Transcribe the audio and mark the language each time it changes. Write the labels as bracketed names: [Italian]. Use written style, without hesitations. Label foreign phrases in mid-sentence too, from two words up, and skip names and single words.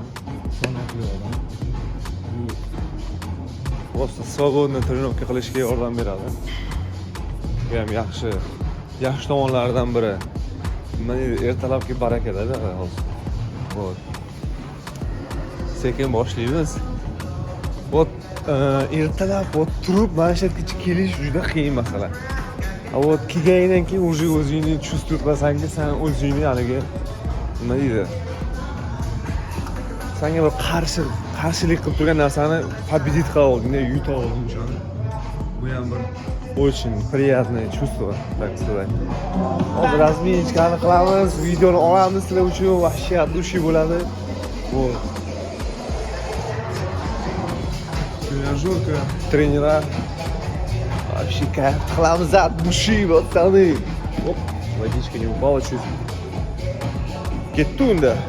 [Uzbek] Sanoqli odam. Bu [Russian] просто свободно тренировка [Uzbek] qilishga yordam beradi. Bu ham yaxshi tomonlaridan biri. Mana ertalabki barakada-da hozir. Вот. Sekin boshlaymiz. Вот ertalab turib mana shu yergacha kelish juda qiyin masala. Вот kelgandan keyin уже o'zingni чувствовать qilasanki, sen o'zingni haligi nima deydi? Senga bir qarshilik qilib turgan narsani победить qila olding, yuta olding uchun. Bu ham bir [Russian] очень приятное чувство, так сказать. [Uzbek] Hozir razminchkani qilamiz, videoni olamiz sizlar uchun, [Russian] вообще от души bo'ladi. Вот. Тренажерка, тренера. Вообще кайф qilamiz от души, пацаны. Оп, водичка не упала чуть. [Uzbek] Ketdi unda.